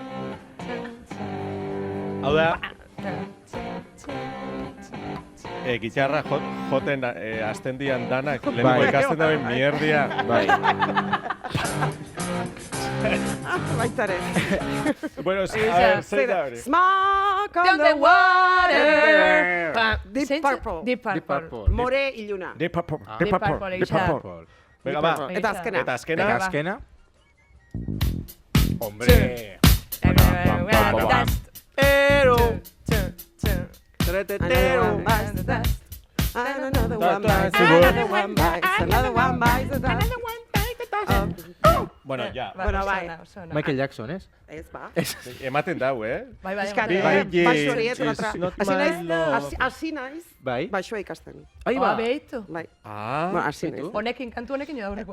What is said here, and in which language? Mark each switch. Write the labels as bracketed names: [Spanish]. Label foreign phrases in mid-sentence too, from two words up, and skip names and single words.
[Basque] Hau da, gitarra joten azten dian danak, lehenko Bai. ikasten dauen mierdia. Bai. Baitare. Bueno, [Spanish] a ver, [Basque] zein da hori? [English] Smoke on On the the water. water. Deep Purple. Deep Deep Purple. Purple. [Basque] More iluna. Deep Purple. Deep Purple, gisa. Venga, ba. Purple. Eta azkena. Eta azkena. Eta azkena. Hombre. Ero. [English] Another one bites the dust. Another one bites. Another one bites. Another one bites the dust. [Basque] Bueno, ja. Bueno, bai. Michael Jackson, ez? Ez ba. Ematen dau, Bai, bai, Piskat, bai. baixo hori eta [English] It's not [Basque] Hasi [English] my [Basque] naiz, [English] love. [Basque] hasi naiz, Bai. baixoa ikasten. Ahí Ba, ba. behitu. Bai. Bueno, Ah, hasi naiz. Honekin, kantu honekin edo aurrekoa.